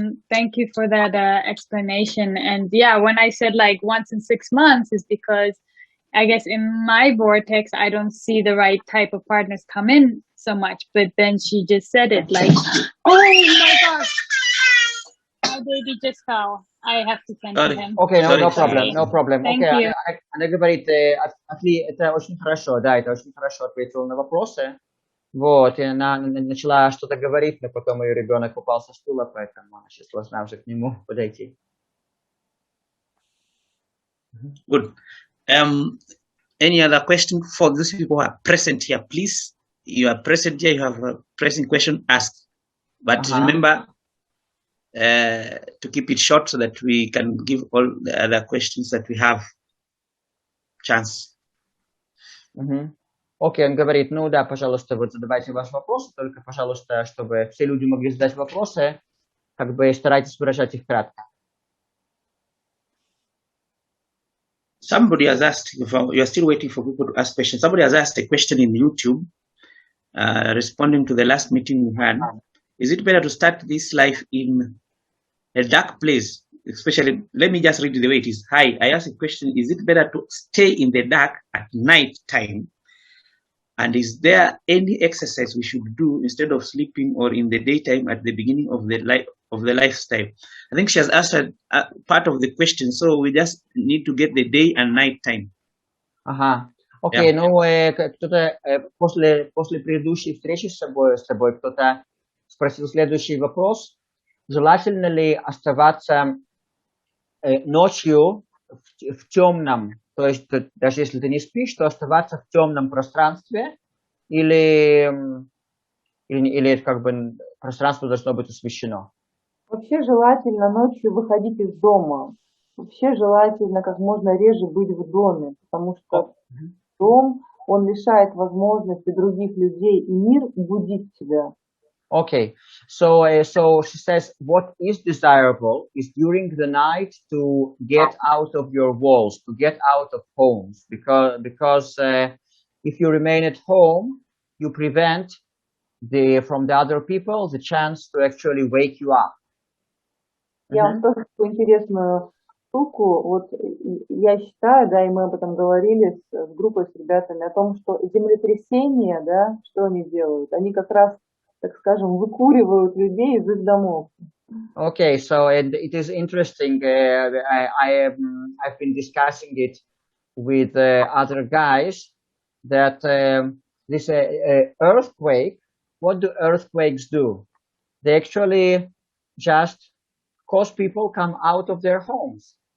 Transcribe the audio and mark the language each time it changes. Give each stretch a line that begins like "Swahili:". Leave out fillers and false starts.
English: Thank you for that explanation. And yeah, when I said like once in 6 months is because I guess in my vortex, I don't see the right type of partners come in so much. But then she just said it like, oh my gosh, my baby just fell. I have to tend to him. Okay, no Sorry. problem, no problem. Thank Okay, you.
Russian: она говорит, это очень хорошо, да, это очень хорошо ответила на вопросы. Вот, и она начала что-то говорить, но потом ее ребенок упал со стула, поэтому она сейчас должна уже к нему подойти.
English: Good. Any other question for those people who are present here? Please, you are present here, you have a pressing question, ask. But remember to keep it short so that we can give all the other questions that we have chance.
Russian: Окей, он говорит, ну да, пожалуйста, вот задавайте ваши вопросы, только, пожалуйста, чтобы все люди могли задать вопросы, как бы старайтесь выражать их кратко.
English: Somebody has asked, you are still waiting for people to ask questions. Somebody has asked a question in YouTube, responding to the last meeting we had. Is it better to start this life in a dark place? Especially, let me just read the way it is. Hi, I asked a question. Is it better to stay in the dark at night time? And is there any exercise we should do instead of sleeping or in the daytime at the beginning of the lifestyle? I think she has answered part of the question, so we just need to get the day and night time.
Russian: Ага. Окей, ну кто-то после предыдущей встречи с тобой кто-то спросил следующий вопрос. Желательно ли оставаться ночью в темном, то есть даже если ты не спишь, то оставаться в темном пространстве или как бы пространство должно быть освещено? Вообще желательно ночью выходить из дома. Вообще желательно как можно реже быть в доме, потому что дом, он лишает возможности других людей и мир будить тебя.
English: Okay, so she says what is desirable is during the night to get out of your walls, to get out of homes, because if you remain at home, you prevent from the other people the chance to actually wake you up.
Russian: Я вам тоже такую интересную штуку. Вот я считаю, да, и мы об этом говорили с группой, с ребятами, о том, что землетрясения, да, что они делают? Они как раз, так скажем, выкуривают людей из их домов.
English: Okay, so it is interesting. I've been discussing it with other guys that this earthquake. What do earthquakes do? They actually just cause people come out of their homes.